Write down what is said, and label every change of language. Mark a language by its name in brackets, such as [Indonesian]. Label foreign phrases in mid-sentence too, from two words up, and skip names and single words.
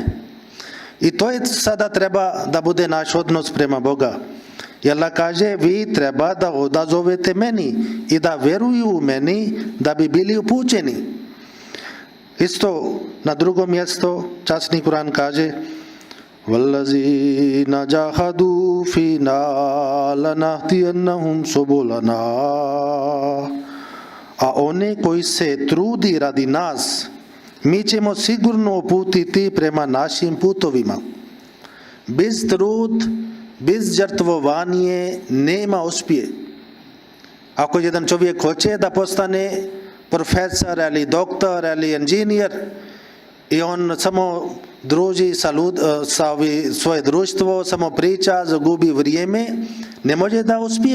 [Bosnian] I to je sada treba da bude naš odnos prema Boga. I Allah kaže, vi treba da odazovete meni i da veruju u meni da bi bili upućeni. Isto na drugom mjestu časni Kur'an kaže, [Arabic] وَالَّذِينَ جَاهَدُوا فِينَا لَنَهْدِيَنَّهُمْ سُبُلَنَا. [Bosnian] A one koji se trudi radi nas, mi ćemo sigurno uputiti prema našim putovima. Bez trud, bez žrtvovanje nema uspjeha. Ako jedan čovjek hoće da postane profesor ili doktor ili inženjer i on samo druži sa svoje društvo, samo priča, zagubi vrijeme, ne može da uspije.